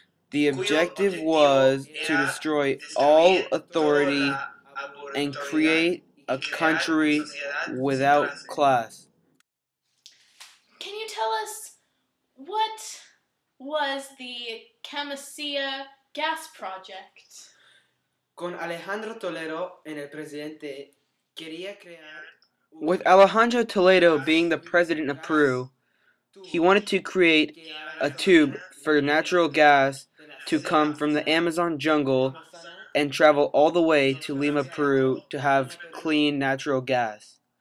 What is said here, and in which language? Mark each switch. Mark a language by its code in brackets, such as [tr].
[en] The objective was to destroy all authority and create a country without class. Can you tell us what was the Camisea gas project? [es] Con Alejandro Toledo en el presidente, quería crear. [en] With Alejandro Toledo being the president of Peru, he wanted to create a tube for natural gas to come from the Amazon jungle and travel all the way to Lima, Peru to have clean natural gas.